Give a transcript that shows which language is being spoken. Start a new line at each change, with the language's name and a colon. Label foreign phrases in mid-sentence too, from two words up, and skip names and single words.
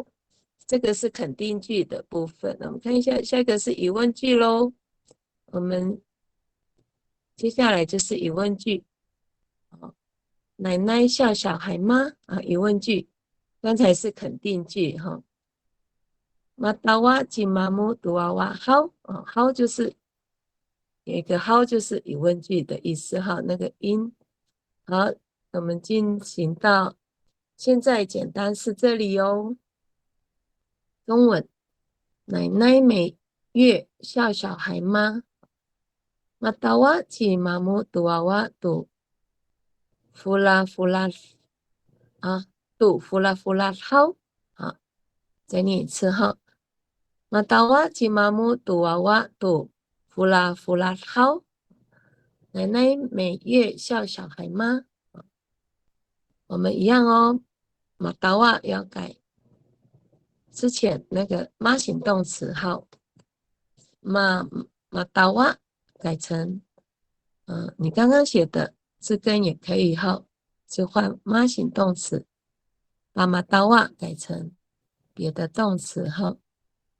Chinese: 这个是肯定句的部分，我们看一下，下一个是疑问句咯。我们接下来就是疑问句。奶奶笑小孩吗？疑问句。刚才是肯定句哈。
Amis: Matawa jimamu duawa how
Chinese: 就是有一个 how 就是疑问句的意思哈，那个音。好，我们进行到现在简单是这里哦。中文，奶奶每月笑小孩吗 ？
Amis: Matawa jimamu duawa tu fula tu fula how
Chinese: 再念一次哈。
Amis: Matawa jimamu duawa tu fula how
Chinese: 奶奶每月笑小孩吗？我们一样哦。Matawa要改之前那个妈型动词号。Matawa改成你刚刚写的字根也可以哈，就换妈型动词，把Matawa改成别的动词哈。